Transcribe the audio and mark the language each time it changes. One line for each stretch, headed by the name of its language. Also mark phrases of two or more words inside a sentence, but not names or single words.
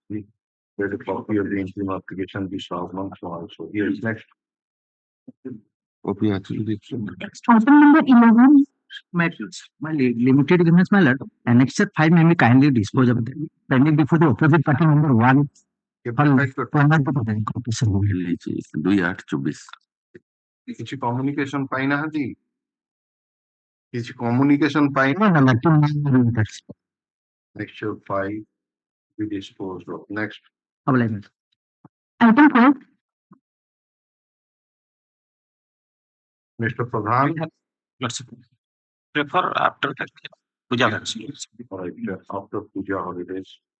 English: Let a copy of the interim application be served also. Here is next. Okay, actually, Item number 11. My limited ignorance, my lord. Annexure 5 may be kindly disposed of them. Pending before the opposite party number 1.
Odia: କିଛି କମ୍ୟୁନିକେସନ ପାଇନାହାନ୍ତି କିଛି କମ୍ୟୁନିକେସନ ପାଇନା
English: Next 5 be disposed of. Next. Item 4. Mr. Pradhan. Prefer after that puja Right, after puja holidays.